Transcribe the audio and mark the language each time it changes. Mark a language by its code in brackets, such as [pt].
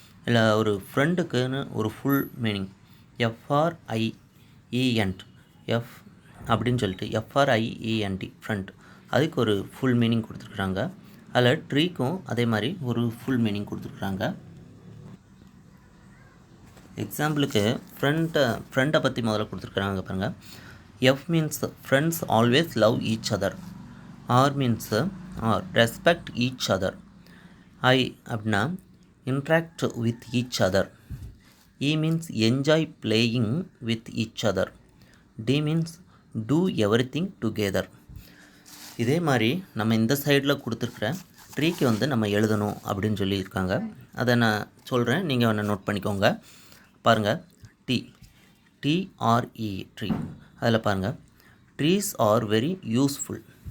[ta] இல்லை ஒரு ஃப்ரெண்டுக்குன்னு ஒரு ஃபுல் மீனிங் FRIENT எஃப் அப்படின்னு சொல்லிட்டு FRIENT ஃப்ரெண்ட், அதுக்கு ஒரு ஃபுல் மீனிங் கொடுத்துருக்குறாங்க. அதில் ட்ரீக்கும் அதே மாதிரி ஒரு ஃபுல் மீனிங் கொடுத்துருக்குறாங்க. எக்ஸாம்பிளுக்கு ஃப்ரெண்டை பற்றி முதல்ல கொடுத்துருக்குறாங்க பாருங்கள். [en] F means friends always love each other. R means respect each other. I [ta] அப்படின்னா [en] interact with each other. E means enjoy playing with each other. D means do everything together. [ta] இதே மாதிரி நம்ம இந்த சைடில் கொடுத்துருக்குற ட்ரீக்கு வந்து நம்ம எழுதணும் அப்படின்னு சொல்லியிருக்காங்க. அதை நான் சொல்கிறேன், நீங்கள் ஒன்று நோட் பண்ணிக்கோங்க. பாருங்கள். TRE tree. அதில் பாருங்கள். [en] Trees are very useful.